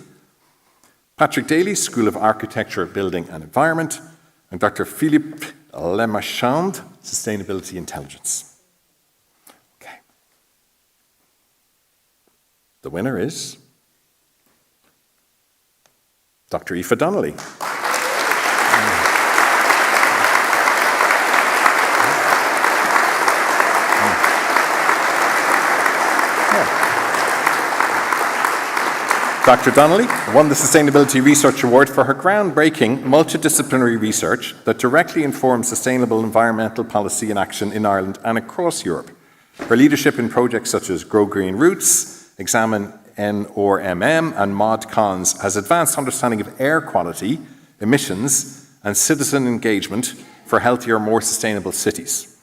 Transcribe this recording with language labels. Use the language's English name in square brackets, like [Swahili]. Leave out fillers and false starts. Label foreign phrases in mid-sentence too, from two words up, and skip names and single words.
[English] Patrick Daly, School of Architecture, Building and Environment, and Dr. Philippe Lemachand, Sustainability Intelligence. The winner is Dr. Aoife Donnelly. Dr. Donnelly won the Sustainability Research Award for her groundbreaking multidisciplinary research that directly informs sustainable environmental policy and action in Ireland and across Europe. Her leadership in projects such as Grow Green Roots, Examine NORMM and ModCons has advanced understanding of air quality, emissions, and citizen engagement for healthier, more sustainable cities.